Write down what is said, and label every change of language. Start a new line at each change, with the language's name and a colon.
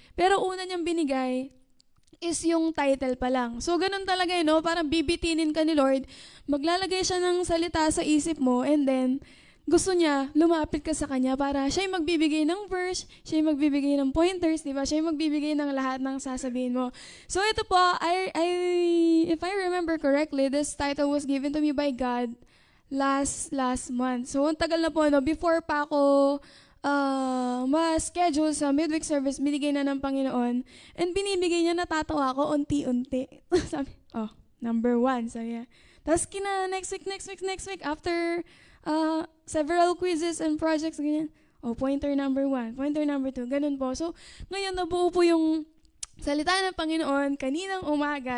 Filipino: Pero una niyang binigay is yung title pa lang. So, ganun talaga parang bibitinin ka ni Lord, maglalagay siya ng salita sa isip mo,
English: and then,
Filipino: gusto niya, lumapit ka sa kanya para siya yung magbibigay ng verse, siya yung magbibigay ng pointers, di ba? Siya yung magbibigay ng lahat ng sasabihin mo. So ito po,
English: if I remember correctly, this title was given to me by God last month.
Filipino: So ang tagal na po, no? Before pa ako ma-schedule sa
English: midweek service,
Filipino: binigay na ng Panginoon. And binibigay niya, natatawa ako unti-unti. Sabi, number 1, sabi niya. Tapos
English: next week, after several quizzes and projects, ganyan. Pointer number 1, pointer number 2,
Filipino: ganun po. So, ngayon nabuo po yung salita ng Panginoon kaninang umaga.